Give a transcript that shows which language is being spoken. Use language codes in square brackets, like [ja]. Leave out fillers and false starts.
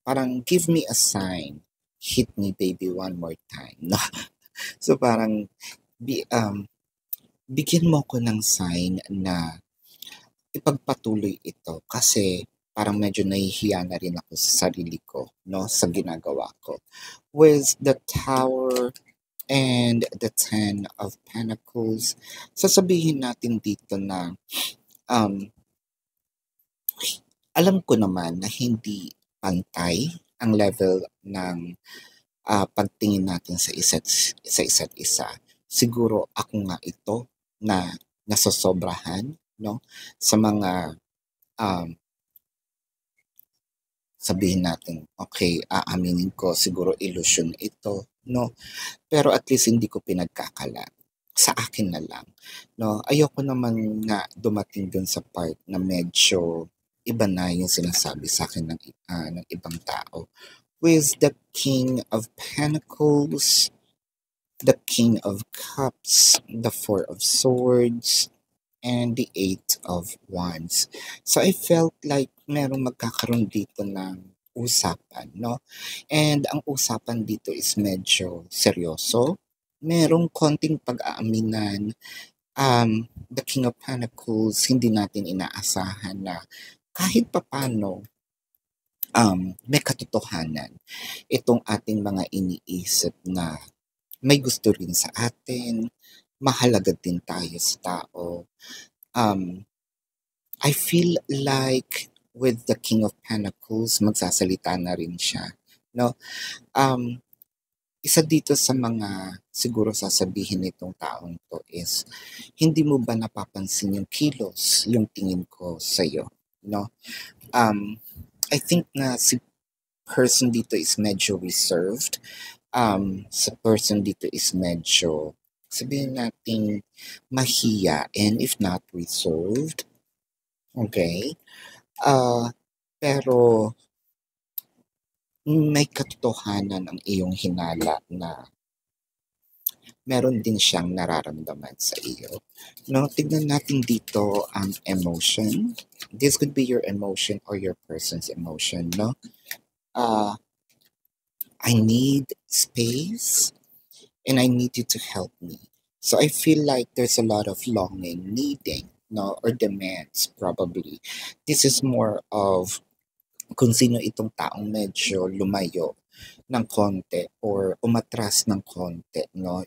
[en] Parang give me a sign, hit me baby one more time, no? [tl] So parang bi bigyan mo ko ng sign na ipagpatuloy ito kasi parang medyo nahihiya na rin ako sa sarili ko, no, sa ginagawa ko. With the Tower and the Ten of Pentacles, sasabihin natin dito na um, alam ko naman na hindi pantay ang level ng pagtingin natin sa isa't isa. Siguro ako nga ito na nasosobrahan, no, sa mga um, sabihin natin, okay, aaminin ko siguro illusion ito, no? Pero at least hindi ko pinagkakalat. Sa akin na lang, no? Ayoko naman nga dumating dun sa part na medyo iba na yung sinasabi sa akin ng ibang tao. [en] With the King of Pentacles, the King of Cups, the Four of Swords, and the Eight of Wands. So I felt like [tl] merong magkakaroon dito ng usapan, no? And ang usapan dito is medyo seryoso. Merong konting pag-aaminan. The King of Pentacles, hindi natin inaasahan na kahit papano may katotohanan itong ating mga iniisip na may gusto rin sa atin, mahalaga din tayo sa tao. [en] I feel like with the King of Pentacles, [tl] magsasalita na rin siya, no? Isa dito sa mga siguro sasabihin nitong taong to is, hindi mo ba napapansin yung kilos, yung tingin ko sa'yo, no? [en] I think [tl] na si person dito is medyo reserved. Sa person dito is medyo, sabihin natin, mahiyain [en] if not reserved. [tl] Okay? Pero may katotohanan ang iyong hinala na meron din siyang nararamdaman sa iyo. No, tignan natin dito ang emotion. [en] This could be your emotion or your person's emotion, no? I need space and I need you to help me. So I feel like there's a lot of longing, needing, no, or demands probably. This is more of [tl] kung sino itong taong medyo lumayo ng konti or umatras ng konti, no?